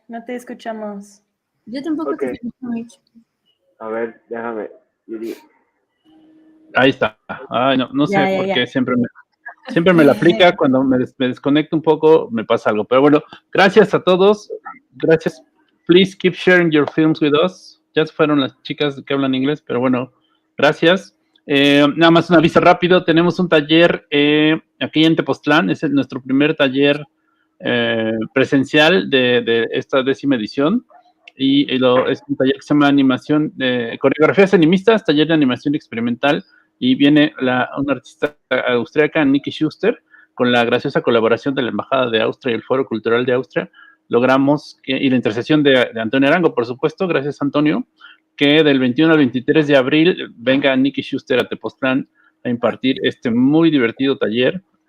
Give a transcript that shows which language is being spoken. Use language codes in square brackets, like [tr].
[es] No te escuchamos. Yo tampoco Okay. te escucho mucho. A ver, déjame. Yuri. Ahí está. Ay, no sé Ya, por ya. qué siempre me la aplica. Cuando me desconecto un poco, me pasa algo. Pero bueno, gracias a todos. Gracias. [en] Please keep sharing your films with us. [es] Ya se fueron las chicas que hablan inglés, pero bueno, gracias. Nada más un aviso rápido. Tenemos un taller aquí en Tepoztlán. Es nuestro primer taller presencial de esta 10ª edición. Y es un taller que se llama animación, coreografías animistas, taller de animación experimental, y viene una artista austríaca, Nikki Schuster, con la graciosa colaboración de la Embajada de Austria y el Foro Cultural de Austria, logramos, y la intercesión de Antonio Arango, por supuesto, gracias Antonio, que del 21 al 23 de abril venga Nikki Schuster a Tepoztlán a impartir este muy divertido taller.